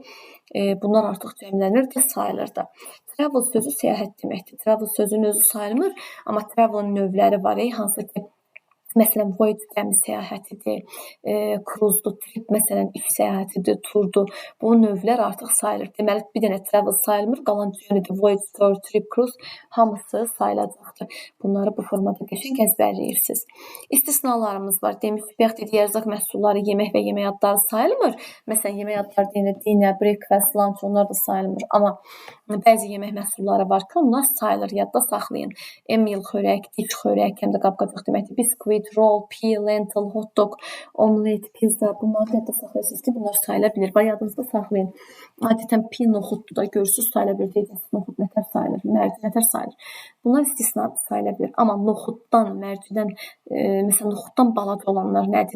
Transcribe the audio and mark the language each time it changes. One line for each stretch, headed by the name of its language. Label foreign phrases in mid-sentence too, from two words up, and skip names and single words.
Azerbaijani: Bunlar artıq cəmlənir də sayılır da. Travel sözü səyahət deməkdir. Travel sözünün özü sayılmır, amma travelın növləri var, hansı ki, məsələn, voyage gəmi səyahətidir, cruise-dur, trip, məsələn, iş səyahətidir, turdur. Bu növlər artıq sayılır. Deməli, bir dənə travel sayılmır, qalan journey-dir,
English: voyage, tour, trip, cruise
Azerbaijani: hamısı sayılacaqdır. Bunları bu formada qəşəng əzbərləyirsiniz. İstisnalarımız var. Demişik, bayaq dedik, ərzaq məhsulları, yemək və yemək adları sayılmır. Məsələn, yemək adları deyəndə
English: dinner, breakfast, lunch,
Azerbaijani: onlar da sayılmır. Amma bəzi yemək məhsulları var ki, onlar sayılır, yadda saxlayın. Emil xörək, diş xörək, həm də qab-qacaq deməkdir.
English: Biscuit, roll, pea, lentil, hot dog, omlet, pizza.
Azerbaijani: Bunları yadda saxlayırsınız ki, bunlar sayıla bilir. Və yadınızda saxlayın. Adətən pea noxuddur da görürsünüz, sayıla bilir. Deyəcəksiniz, noxud nətər sayılır, mərci nətər sayılır. Bunlar istisna sayıla bilir. Amma noxuddan, mərcidən, məsələn, noxuddan balaca olanlar nədir?